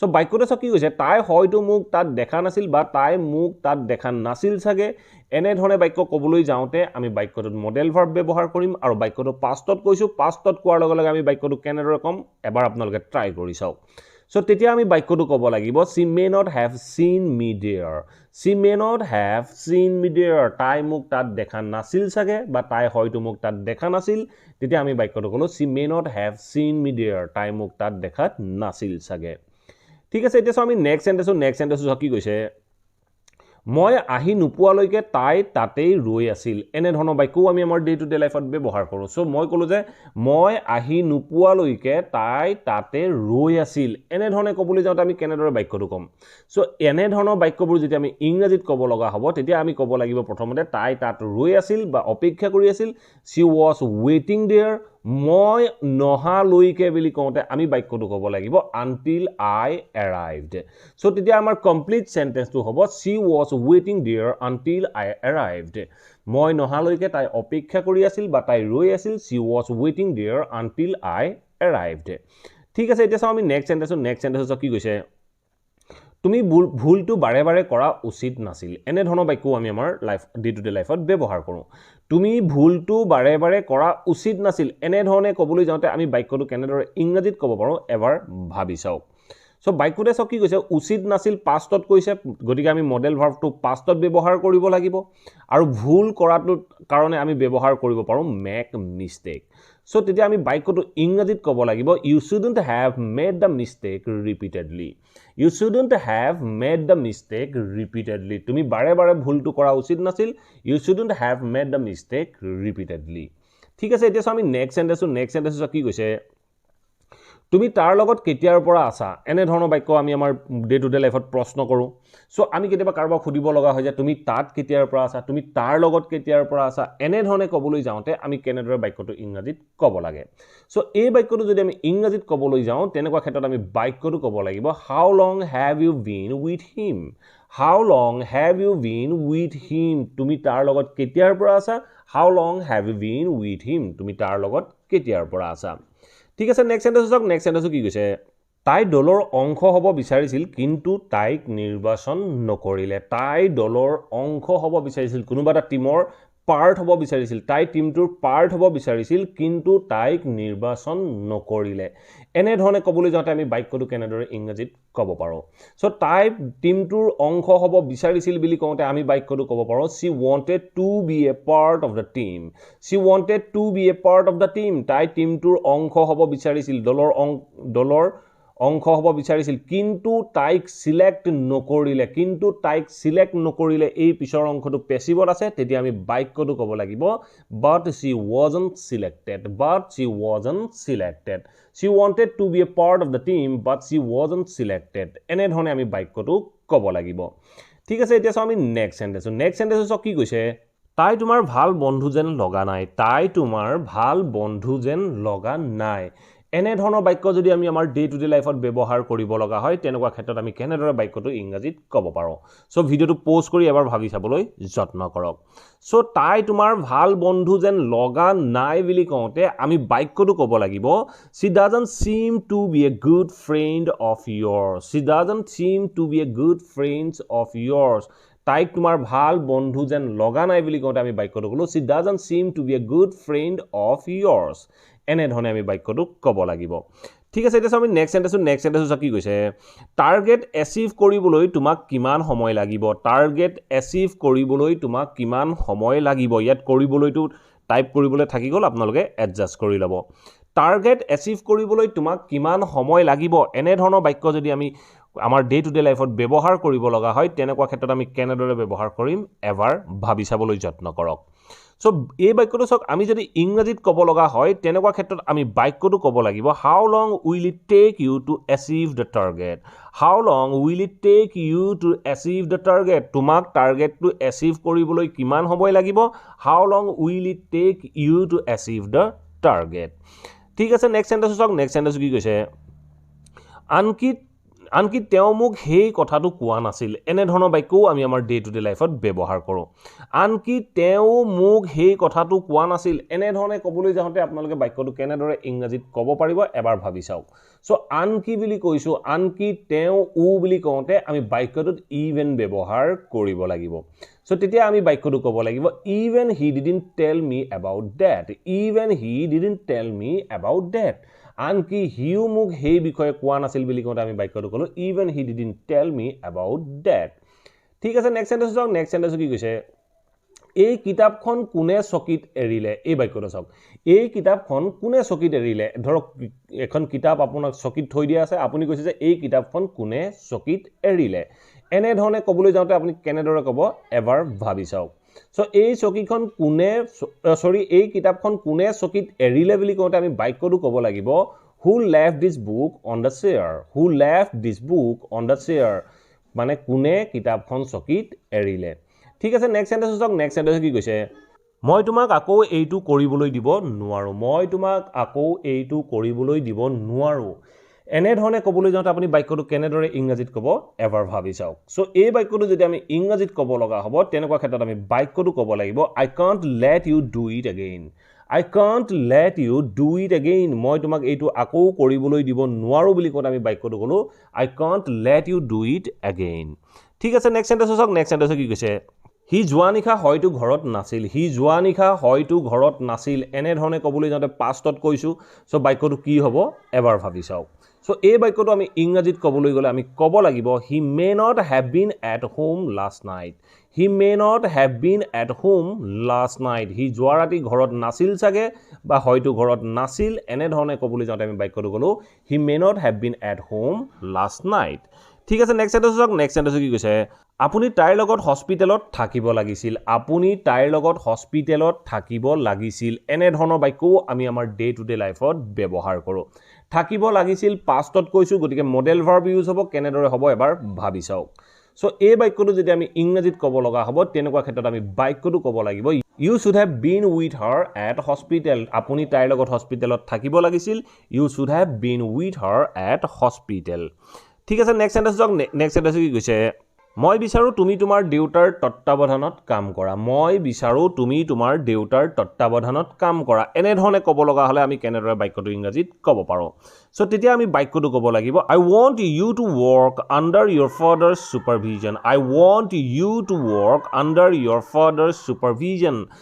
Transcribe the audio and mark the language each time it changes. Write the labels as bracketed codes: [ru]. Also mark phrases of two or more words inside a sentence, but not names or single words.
[as] সো বাক্যটো সব কি কৈছে তাই হয়তো মোক তাত দেখা নাছিল বা তাই মোক তাত দেখা নাছিল চাগে এনে ধৰণে বাক্য ক'বলৈ যাওঁতে আমি বাক্যটোত মডেল ভাৰ্ব ব্যৱহাৰ কৰিম আৰু বাক্যটো পাষ্টত কৈছো পাষ্টত কোৱাৰ লগে লগে আমি বাক্যটো কেনেদৰে কম এবাৰ আপোনালোকে ট্ৰাই কৰি চাওক সো তেতিয়া আমি বাক্যটো ক'ব লাগিব [en] she may not have seen me there she may not have seen me there [as] তাই মোক তাত দেখা নাছিল চাগে বা তাই হয়তো মোক তাত দেখা নাছিল তেতিয়া আমি বাক্যটো ক'লো [en] she may not have seen me there [as] তাই মোক তাত দেখা নাছিল চাগে ঠিক আছে এতিয়া আমি [en] next sentence [as] কি কৈছে মই আহি নোপোৱালৈকে তাই তাতেই ৰৈ আছিল এনে ধৰণৰ বাক্যও আমি আমাৰ [en] day to day lifeত [as] ব্যৱহাৰ কৰোঁ সো মই ক'লো যে মই আহি নোপোৱালৈকে তাই তাতে ৰৈ আছিল এনে ধৰণে ক'বলৈ যাওঁতে আমি কেনেদৰে বাক্যটো ক'ম সো এনে ধৰণৰ বাক্যবোৰ যেতিয়া আমি ইংৰাজীত ক'ব লগা হ'ব তেতিয়া আমি ক'ব লাগিব প্ৰথমতে তাই তাত ৰৈ আছিল বা অপেক্ষা কৰি আছিল [en] she was waiting there [as] মই নহালৈকে বুলি কওঁতে আমি বাক্যটো ক'ব লাগিব [en] until I arrived [as] সো তেতিয়া আমাৰ [en] complete sentenceটো [as] হ'ব [en] she was waiting there until I arrived [as] মই নহালৈকে তাই অপেক্ষা কৰি আছিল বা তাই ৰৈ আছিল [en] she was waiting there until I arrived [as] ঠিক আছে এতিয়া আমি [en] next sentence [as] কি কৈছে তুমি ভুলটো বাৰে বাৰে কৰা উচিত নাছিল এনে ধৰণৰ বাক্যও আমি আমাৰ [en] life day to day lifeত [as] ব্যৱহাৰ কৰোঁ তুমি ভুলটো বাৰে বাৰে কৰা উচিত নাছিল এনে ধৰণে ক'বলৈ যাওঁতে আমি বাক্যটো কেনেদৰে ইংৰাজীত ক'ব পাৰোঁ এবাৰ ভাবি চাওক সো বাক্যতে সব কি কৈছে উচিত নাছিল পাষ্টত কৈছে গতিকে আমি [en] model verbটো [as] পাষ্টত ব্যৱহাৰ কৰিব লাগিব আৰু ভুল কৰাটো কাৰণে আমি ব্যৱহাৰ কৰিব পাৰোঁ [en] make mistake [as] সো তেতিয়া আমি বাক্যটো ইংৰাজীত ক'ব লাগিব [en] you shouldn't have made the mistake repeatedly you shouldn't have made the mistake repeatedly [as] তুমি বাৰে বাৰে ভুলটো কৰা উচিত নাছিল [en] you shouldn't have made the mistake repeatedly [as] ঠিক আছে এতিয়া আমি [en] next sentence [as] কি কৈছে তুমি তাৰ লগত কেতিয়াৰ পৰা আছা এনে ধৰণৰ বাক্য আমি আমাৰ [en] day to day lifeত [as] প্ৰশ্ন কৰোঁ সো আমি কেতিয়াবা কাৰোবাক সুধিব লগা হয় যে তুমি তাত কেতিয়াৰ পৰা আছা তুমি তাৰ লগত কেতিয়াৰ পৰা আছা এনে ধৰণে ক'বলৈ যাওঁতে আমি কেনেদৰে বাক্যটো ইংৰাজীত ক'ব লাগে সো এই বাক্যটো যদি আমি ইংৰাজীত ক'বলৈ যাওঁ তেনেকুৱা ক্ষেত্ৰত আমি বাক্যটো ক'ব লাগিব [en] how long have you been with him how long have you been with him [as] তুমি তাৰ লগত কেতিয়াৰ পৰা আছা [en] how long have you been with him [as] তুমি তাৰ লগত কেতিয়াৰ পৰা আছা ঠিক আছে [en] next sentence [as] কি কৈছে তাই দলৰ অংশ হ'ব বিচাৰিছিল কিন্তু তাইক নিৰ্বাচন নকৰিলে তাই দলৰ অংশ হ'ব বিচাৰিছিল কোনোবা এটা টিমৰ পাৰ্ট হ'ব বিচাৰিছিল তাই টিমটোৰ পাৰ্ট হ'ব বিচাৰিছিল কিন্তু তাইক নিৰ্বাচন নকৰিলে এনে ধৰণে ক'বলৈ যাওঁতে আমি বাক্যটো কেনেদৰে ইংৰাজীত ক'ব পাৰোঁ সো তাই টিমটোৰ অংশ হ'ব বিচাৰিছিল বুলি কওঁতে আমি বাক্যটো ক'ব পাৰোঁ [en] she wanted to be a part of the team she wanted to be a part of the team [as] তাই টিমটোৰ অংশ হ'ব বিচাৰিছিল দলৰ অংশ হ'ব বিচাৰিছিল কিন্তু তাইক সিলেক্ট নকৰিলে এই পিছৰ অংশটো পেছিভত আছে তেতিয়া আমি বাক্যটো ক'ব লাগিব [en] but she wasn't selected she wanted to be a part of the team but she wasn't selected [as] এনে ধৰণে আমি বাক্যটো ক'ব লাগিব ঠিক আছে এতিয়া আমি [en] next sentence [as] কি কৈছে তাই তোমাৰ ভাল বন্ধু যেন লগা নাই এনে ধৰণৰ বাক্য যদি আমি আমাৰ [en] day to day lifeত [as] ব্যৱহাৰ কৰিব লগা হয় তেনেকুৱা ক্ষেত্ৰত আমি কেনেদৰে বাক্যটো ইংৰাজীত ক'ব পাৰোঁ সো [en] videoটো pause [as] কৰি এবাৰ ভাবি চাবলৈ যত্ন কৰক সো তাই তোমাৰ ভাল বন্ধু যেন লগা নাই বুলি কওঁতে আমি বাক্যটো ক'ব লাগিব [en] she doesn't seem to be a good friend of yours [as] তাইক তোমাৰ ভাল বন্ধু যেন লগা নাই বুলি কওঁতে আমি বাক্যটো ক'লো [en] she doesn't seem to be a good friend of yours [as] এনে ধৰণে আমি বাক্যটো ক'ব লাগিব ঠিক আছে এতিয়া আমি [en] next sentence [as] কি কৈছে [en] target achieve [as] কৰিবলৈ তোমাক কিমান সময় লাগিব ইয়াত কৰিবলৈটো টাইপ কৰিবলৈ থাকি গ'ল আপোনালোকে এডজাষ্ট কৰি ল'ব [en] target achieve [as] কৰিবলৈ তোমাক কিমান সময় লাগিব এনে ধৰণৰ বাক্য যদি আমি আমাৰ [en] day to day lifeত [as] ব্যৱহাৰ কৰিব লগা হয় তেনেকুৱা ক্ষেত্ৰত আমি কেনেদৰে ব্যৱহাৰ কৰিম এবাৰ ভাবি চাবলৈ যত্ন কৰক সো এই বাক্যটো সক আমি যদি ইংৰাজীত ক'ব লগা হয় তেনেকুৱা ক্ষেত্ৰত আমি বাক্যটো ক'ব লাগিব [en] how long will it take you to achieve the target [as] তোমাক [en] targetটো achieve [as] কৰিবলৈ কিমান সময় লাগিব [en] how long will it take you to achieve the target [as] ঠিক আছে [en] next sentence [as] কি কৈছে আনকি তেওঁ মোক সেই কথাটো কোৱা নাছিল এনে ধৰণৰ বাক্যও আমি আমাৰ [en] day to day lifeত [as] ব্যৱহাৰ কৰোঁ আনকি তেওঁ মোক সেই কথাটো কোৱা নাছিল এনে ধৰণে ক'বলৈ যাওঁতে আপোনালোকে বাক্যটো কেনেদৰে ইংৰাজীত ক'ব পাৰিব এবাৰ ভাবি চাওক সো আনকি বুলি কৈছো আনকি তেওঁ উ বুলি কওঁতে আমি বাক্যটোত ইভেন ব্যৱহাৰ কৰিব লাগিব সো তেতিয়া আমি বাক্যটো ক'ব লাগিব [en] even he didn't tell me about that even he didn't tell me about that [as] আনকি হিউ মোক সেই বিষয়ে কোৱা নাছিল বুলি কওঁতে আমি বাক্যটো ক'লো [en] even he didn't tell me about that [as] ঠিক আছে [en] next sentence [as] চাওক [en] next sentence [as] কি কৈছে এই কিতাপখন কোনে চকিত এৰিলে এই বাক্যটো চাওক এই কিতাপখন কোনে চকিত এৰিলে ধৰক এখন কিতাপ আপোনাক চকিত থৈ দিয়া আছে আপুনি কৈছে যে এই কিতাপখন কোনে চকিত এৰিলে এনে ধৰণে ক'বলৈ যাওঁতে আপুনি কেনেদৰে ক'ব এবাৰ ভাবি চাওক সো এই চকীখন কোনে এই কিতাপখন কোনে চকিত এৰিলে বুলি কওঁতে আমি বাক্যটো ক'ব লাগিব [en] who left this book on the chair who left this book on the chair [as] মানে কোনে কিতাপখন চকিত এৰিলে ঠিক আছে [en] next sentence [as] চাওক [en] next sentence [as] কি কৈছে মই তোমাক আকৌ এইটো কৰিবলৈ দিব নোৱাৰো মই তোমাক আকৌ এইটো কৰিবলৈ দিব নোৱাৰো এনে ধৰণে ক'বলৈ যাওঁতে আপুনি বাক্যটো কেনেদৰে ইংৰাজীত ক'ব এবাৰ ভাবি চাওক সো এই বাক্যটো যদি আমি ইংৰাজীত ক'ব লগা হ'ব তেনেকুৱা ক্ষেত্ৰত আমি বাক্যটো ক'ব লাগিব [en] I can't let you do it again I can't let you do it again [as] মই তোমাক এইটো আকৌ কৰিবলৈ দিব নোৱাৰো বুলি কওঁতে আমি বাক্যটো ক'লো [en] I can't let you do it again [as] ঠিক আছে [en] next sentence [as] চাওক [en] next sentence [as] কি কৈছে হি যোৱা নিশা হয়তো ঘৰত নাছিল হি যোৱা নিশা হয়তো ঘৰত নাছিল এনে ধৰণে ক'বলৈ যাওঁতে পাষ্টত কৈছো সো বাক্যটো কি হ'ব এবাৰ ভাবি চাওক সো এই বাক্যটো আমি ইংৰাজীত ক'বলৈ গ'লে আমি ক'ব লাগিব [en] he may not have been at home last night he may not have been at home last night [as] হি যোৱা ৰাতি ঘৰত নাছিল চাগে বা হয়তো ঘৰত নাছিল এনে ধৰণে ক'বলৈ যাওঁতে আমি বাক্যটো ক'লো [en] he may not have been at home last night [as] ঠিক আছে [en] next sentence [as] চাওক [en] next sentence [as] কি কৈছে আপুনি তাইৰ লগত হস্পিটেলত থাকিব লাগিছিল আপুনি তাইৰ লগত হস্পিটেলত থাকিব লাগিছিল এনে ধৰণৰ বাক্যও আমি আমাৰ [en] day to day lifeত [as] ব্যৱহাৰ কৰোঁ থাকিব লাগিছিল পাষ্টত কৈছো গতিকে [en] model verb use [as] হ'ব কেনেদৰে হ'ব এবাৰ ভাবি চাওক সো এই বাক্যটো যদি আমি ইংৰাজীত ক'ব লগা হ'ব তেনেকুৱা ক্ষেত্ৰত আমি বাক্যটো ক'ব লাগিব [en] you should have been with her at hospital [as] আপুনি তাইৰ লগত হস্পিটেলত থাকিব লাগিছিল [en] you should have been with her at hospital [as] ঠিক আছে [en] next sentence [as] চাওক [en] next sentence [as] কি কৈছে মই বিচাৰো তুমি তোমাৰ দেউতাৰ তত্ত্বাৱধানত কাম কৰা মই বিচাৰো তুমি তোমাৰ দেউতাৰ তত্ত্বাৱধানত কাম কৰা এনে ধৰণে ক'ব লগা হ'লে আমি কেনেদৰে বাক্যটো ইংৰাজীত ক'ব পাৰো সো তেতিয়া আমি বাক্যটো ক'ব লাগিব [en] I want you to work under your father's supervision I want you to work under your father's supervision